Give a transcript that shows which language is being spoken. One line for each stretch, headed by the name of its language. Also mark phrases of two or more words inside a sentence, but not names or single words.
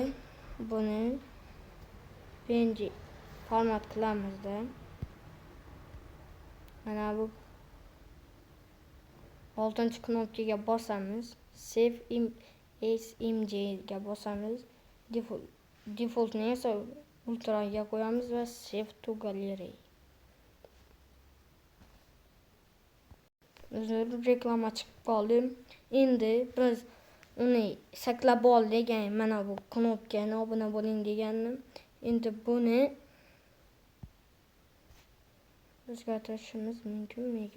Uzbek: Buni PNG format qilamizda. Mana bu 6-knopkaga bosamiz.
English: Save as img
Uzbek: ga bosamiz. Defaultni esa ultra ga qo'yamiz va
English: save to gallery.
Uzbek: Reklama chiqib qoldi. Endi biz uni saqlab oldik. Mana bu knopkani obuna bo'ling deganni. Endi buni o'zgartirishimiz mumkin ekan.